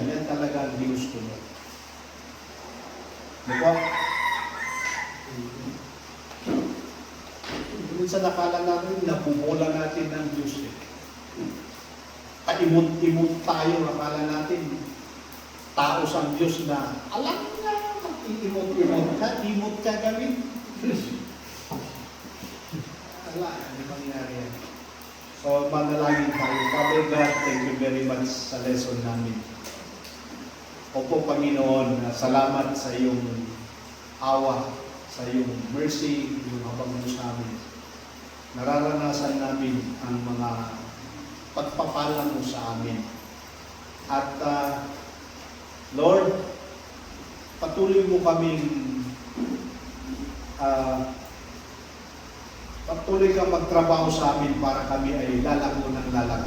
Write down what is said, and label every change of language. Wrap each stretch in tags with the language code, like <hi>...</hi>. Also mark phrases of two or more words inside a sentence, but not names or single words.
<tl>Yan talaga ang gusto mo. Diba? Minsan nakala natin, napubola natin ng Diyos eh. Paimot-imot tayo, nakala natin, tao sa Diyos na, alam na, mag-imot-imot ka, imot ka gawin. Wala, hindi mangyari yan. So, manalangin tayo.</tl> <en>Father God, thank you very much</en> <tl>sa lesson namin. Opo, Panginoon, salamat sa iyong awa, sa iyong mercy, yung habang mo sa amin. Nararanasan namin ang mga pagpapala mo sa amin. At Lord, patuloy mo kaming patuloy kang magtrabaho sa amin para kami ay lalago ng lalago.</tl>